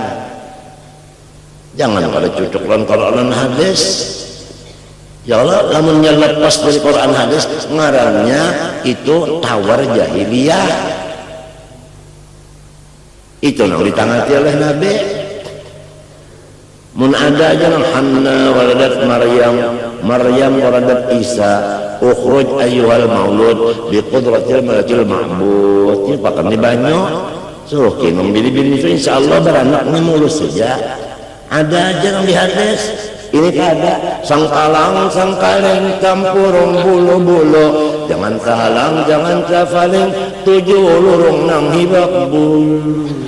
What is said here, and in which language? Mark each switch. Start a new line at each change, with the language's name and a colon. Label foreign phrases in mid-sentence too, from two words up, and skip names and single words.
Banjar: Jangan pada cucuk lawan Quran hadis.
Arabic: يا الله,
Banjar: lamunnya lepas dari Quran hadis ngarannya itu tawar jahiliyah. Itu yang ditangati oleh Nabi. Mun ada aja nang
Arabic: حنة ولدت مريم ولدت عيسى، اخرج أيها المولود بقدرة الملك المعبود.
Banjar: Ini pakai banyak suruh kinum bini-bini itu insyaallah beranaknya mulus saja. Ada aja yang di hadis. Ini ada sang kalang sang kaleng campurung bulu-bulu, jangan kahalang jangan kafaling, 7 lurung nang hibak bul.